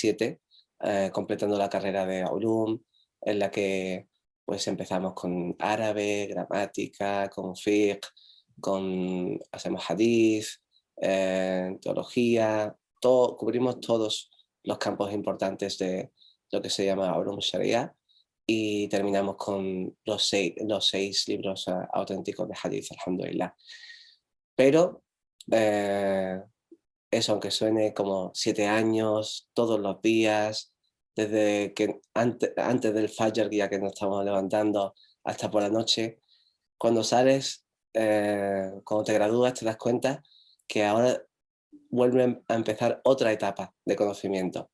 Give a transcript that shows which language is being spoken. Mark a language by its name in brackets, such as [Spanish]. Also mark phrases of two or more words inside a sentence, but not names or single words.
[Spanish] 7 completando la carrera de Ulum, en la que pues empezamos con árabe, gramática, con fiqh, hacemos hadith, teología, cubrimos todos los campos importantes de lo que se llama [Arabic] علوم شريعة, [Spanish] y terminamos con los seis libros auténticos de hadith, alhamdulillah. Pero eso, aunque suene como 7 años, todos los días, desde que antes del Fajr, ya que nos estamos levantando, hasta por la noche, cuando sales, cuando te gradúas, te das cuenta que ahora vuelve a empezar otra etapa de conocimiento.